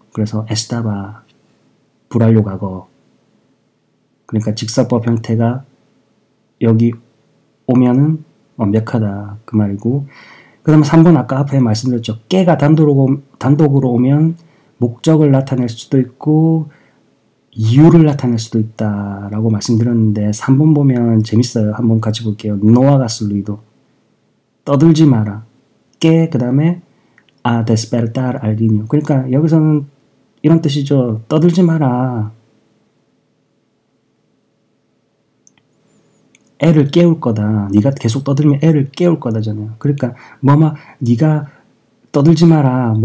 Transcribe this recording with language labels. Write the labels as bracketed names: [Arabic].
[Korean] 그래서 estaba 불완료 과거 그러니까 직설법 형태가 여기 오면은 완벽하다 그 말이고 그 다음에 3번 아까 앞에 말씀드렸죠. 깨가 단독으로 오면 목적을 나타낼 수도 있고 이유를 나타낼 수도 있다라고 말씀드렸는데 3번 보면 재밌어요. 한번 같이 볼게요. [Spanish] No hagas ruido [Korean] 떠들지 마라. 깨 그 다음에 [Spanish] a despertar al niño [Korean] 그러니까 여기서는 이런 뜻이죠. 떠들지 마라. 애를 깨울 거다. 네가 계속 떠들면 애를 깨울 거다잖아요. 그러니까 네가 떠들지 마라.